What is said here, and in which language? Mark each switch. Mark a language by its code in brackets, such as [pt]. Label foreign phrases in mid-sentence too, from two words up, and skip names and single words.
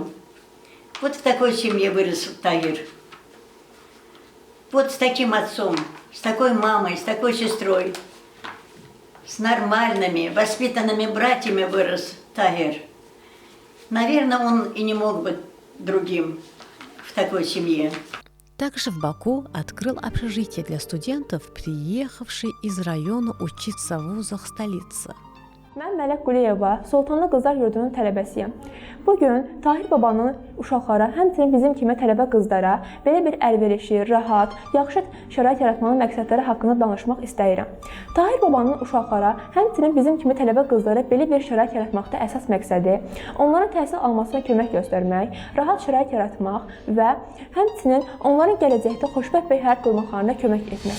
[ru] Вот в такой семье вырос Таир. Вот с таким отцом, с такой мамой, с такой сестрой, с нормальными, воспитанными братьями вырос Таир. Наверное, он и не мог быть другим в такой семье. Также в Баку открыл общежитие для студентов, приехавших из района учиться в вузах столицы. [az] Mən Mələk Quliyeva, Sultanlı Qızlar Yurdunun tələbəsiyəm. Bugün Tahir babanın uşaqlara, həmçinin bizim kimi tələbə qızlara belə bir əlverişli, rahat, yaxşı şərait yaratmanın məqsədləri haqqında danışmaq istəyirəm. Tahir babanın uşaqlara, həmçinin bizim kimi tələbə qızlara belə bir şərait yaratmaqda əsas məqsədi onların təhsil almasına kömək göstərmək, rahat şərait yaratmaq və həmçinin onların gələcəkdə xoşbəxt bir həyat qurmaqlarına kömək etmək.